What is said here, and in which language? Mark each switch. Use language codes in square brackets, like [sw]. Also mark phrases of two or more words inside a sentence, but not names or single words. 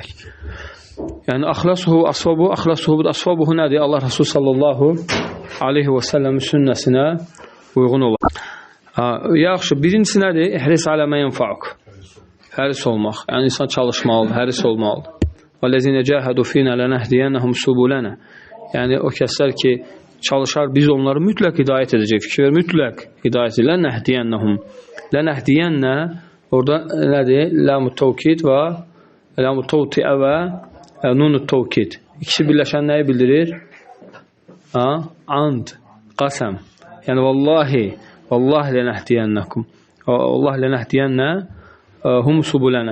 [az] Yəni [ar] أخلصه وأصوبه [az] nədir? Allah Resulü [ar] صلى الله عليه وسلم [az] sünnəsinə uyğun olur. Yaxşı, birincisi nədir? [ar] احرص على ما ينفعك. [az] Həris olmaq. Yəni insan çalışmalıdır, həris olmalıdır. [ar] وَالَّذِينَ جَاهَدُوا فِينَا لَنَهْدِيَنَّهُمْ سُبُلَنَا. [az] Yəni o kəslər ki, çalışar, biz onları mütləq hidayət edəcək. Fikir mütləq hidayət edəcək. [ar] لَنَهْدِيَنَّهُمْ. لَنَهْدِيَنَّ [az] orada nədir? [ar] لام التوكيد ولام التوطئة ونون التوكيد. [az] İkisi birləşən nəyi bildirir? And, qasəm. Yəni [ar] والله لنهدينكم. الله لنهدين هم سبلنا.